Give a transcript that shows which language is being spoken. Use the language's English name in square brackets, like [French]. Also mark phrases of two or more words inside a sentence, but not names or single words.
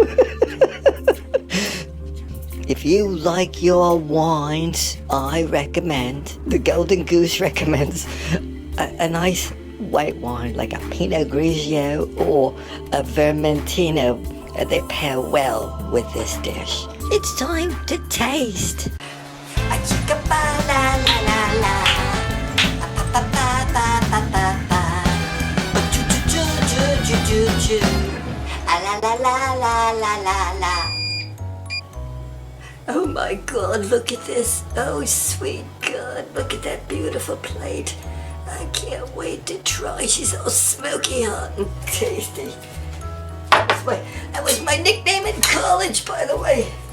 [English] If you like your wines, I recommend, the Golden Goose recommends, a nice white wine like a Pinot Grigio or a Vermentino. They pair well with this dish. It's time to taste. A chicka ba la la la la, a pa pa pa pa pa pa, a choo choo choo choo choo choo choo, a la la la la la la la. Oh my God, look at this. Oh sweet God, look at that beautiful plate. I can't wait to try. She's all smoky hot and tasty. That was my nickname in college, by the way.